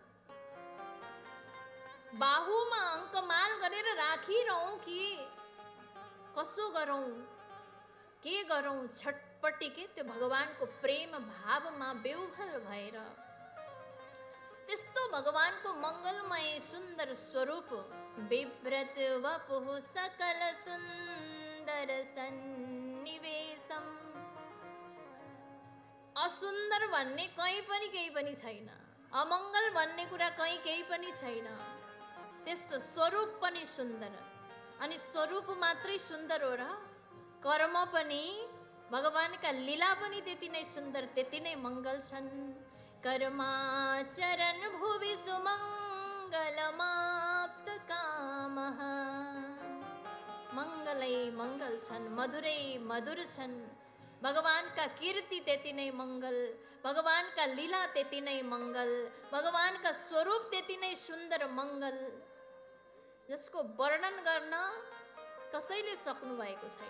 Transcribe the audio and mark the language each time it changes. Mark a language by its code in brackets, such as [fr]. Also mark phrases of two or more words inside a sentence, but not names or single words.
[ne] बाहुमा अङ्कमाल गरेर राखिरहौँ कि कसो गरौँ, के गरौँ? छटपटी के त्यो भगवानको प्रेम भावमा बेउहल भएर त्यस्तो भगवानको मङ्गलमय सुन्दर स्वरूप, [sa] विव्रत वपुः सकल सुन्दर सन्निवेशम, [ne] असुन्दर भन्ने कहीँ पनि केही पनि छैन, अमङ्गल भन्ने कुरा कहीँ केही पनि छैन। त्यस्तो स्वरूप पनि सुन्दर, अनि स्वरूप मात्रै सुन्दर हो र? कर्म पनि, भगवानका लीला पनि त्यति नै सुन्दर, त्यति नै मङ्गल छन्। [sa] कर्माचरन् भुवि सुमङ्गलमाप्त कामः, [ne] मङ्गलै मङ्गल छन्, मधुरै मधुर छन्। भगवानका कीर्ति त्यति नै मङ्गल, भगवानका लीला त्यति नै मङ्गल, भगवानका स्वरूप त्यति नै सुन्दर मङ्गल, जसको वर्णन गर्न कसैले सक्नु भएको छैन।